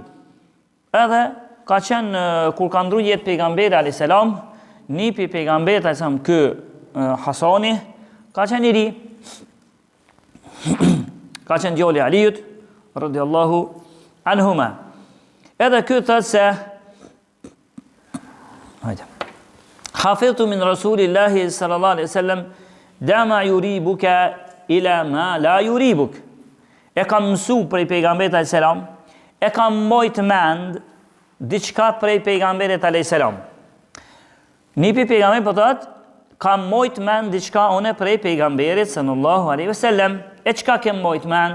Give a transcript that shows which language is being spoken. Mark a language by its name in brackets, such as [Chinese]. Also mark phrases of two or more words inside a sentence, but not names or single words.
[Albanian] Edhe ka qenë kur ka ndru jetë pejgamberi [Arabic] عليه السلام, [Albanian] nipi i pejgamberit [Arabic] عليه السلام, [Albanian] ky Hasani, ka qenë i ri. Ka qenë djali i Aliut [Arabic] رضي الله عنهما. [Albanian] Edhe ky thotë se [Arabic] حفظت من رسول الله صلى الله عليه وسلم دع ما يريبك إلى ما لا يريبك. [Albanian] E kam mësu prej pejgamberit [Arabic] عليه السلام, [Albanian] e kam mbajt mend diçka prej pejgamberit [Arabic] عليه السلام. [Albanian] Nipi pejgamberit po thotë, kam mbajt mend diçka une prej pejgamberit [Arabic] صلى الله عليه وسلم. [Albanian] E çka kem mbajt mend?